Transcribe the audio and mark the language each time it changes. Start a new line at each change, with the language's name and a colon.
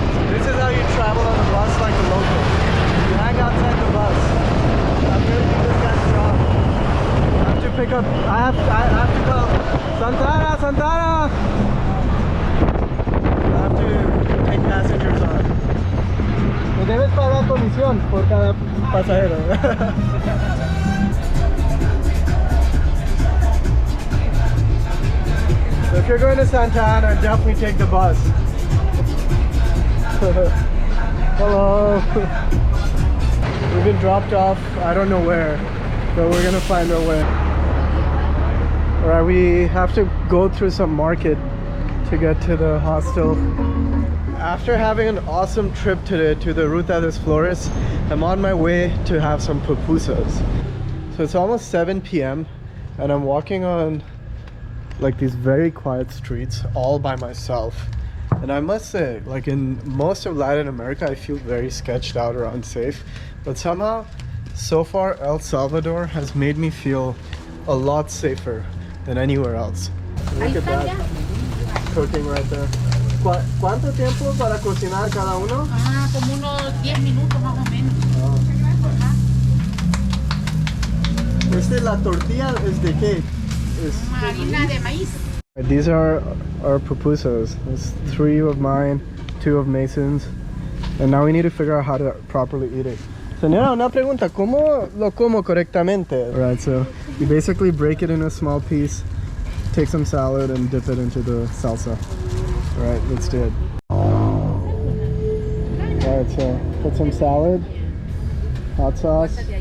English: This is how you travel on a bus like a local. You hang outside the bus. I'm gonna do this guy's job. I have to pick up. I have to go. Santana, Santana. I have to take passengers on.
Spanish: Me debes pagar comisión por cada pasajero.
English: So if you're going to Santa Ana, definitely take the bus. Hello. We've been dropped off, I don't know where, but we're gonna find our way. Alright, we have to go through some market to get to the hostel. After having an awesome trip today to the Ruta de Flores, I'm on my way to have some pupusas. So it's almost 7 p.m. and I'm walking on like these very quiet streets all by myself. And I must say, like in most of Latin America, I feel very sketched out or unsafe. But somehow, so far, El Salvador has made me feel a lot safer than anywhere else. Look at that, cooking right there.
Spanish: ¿Cuánto tiempo para cocinar cada uno? Ah, como unos 10 minutos más o menos. Este, la tortilla is de qué? Harina de maíz.
English: These are our pupusas. There's 3 of mine, 2 of Mason's. And now we need to figure out how to properly eat it.
Spanish: Señora, una pregunta. ¿Cómo lo como correctamente?
English: Alright, so you basically break it in a small piece, take some salad and dip it into the salsa. Alright, let's do it. Alright, so put some salad, hot sauce.